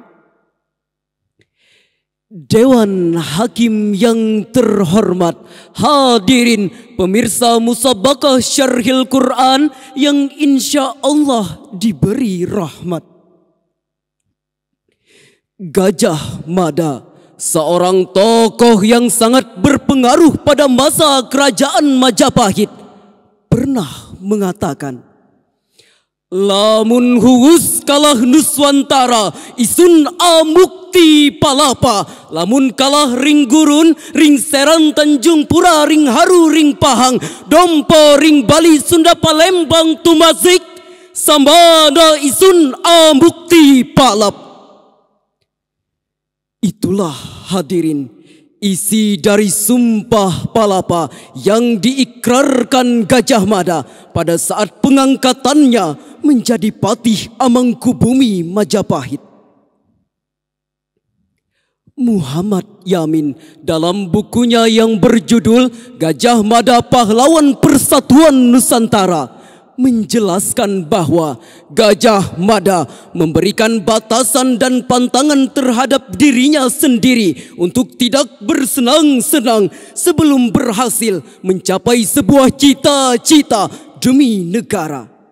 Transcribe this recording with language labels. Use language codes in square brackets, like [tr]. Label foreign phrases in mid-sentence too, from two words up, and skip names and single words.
[id] Dewan Hakim yang terhormat, hadirin pemirsa Musabaqah Syarhil Quran yang [ar] إن شاء الله [id] diberi rahmat. Gajah Mada, seorang tokoh yang sangat berpengaruh pada masa kerajaan Majapahit, pernah mengatakan, [kaw] lamun huus kalah Nuswantara, isun amukti palapa. Lamun kalah ring gurun, ring Serang Tanjung Pura, ring Haru, ring Pahang, Dompo, ring Bali, Sunda, Palembang, Tumazik, Sambada isun amukti palap. [id] Itulah hadirin isi dari Sumpah Palapa yang diikrarkan Gajah Mada pada saat pengangkatannya menjadi Patih Amangkubumi Majapahit. Muhammad Yamin dalam bukunya yang berjudul Gajah Mada Pahlawan Persatuan Nusantara menjelaskan bahwa Gajah Mada memberikan batasan dan pantangan terhadap dirinya sendiri untuk tidak bersenang-senang sebelum berhasil mencapai sebuah cita-cita demi negara.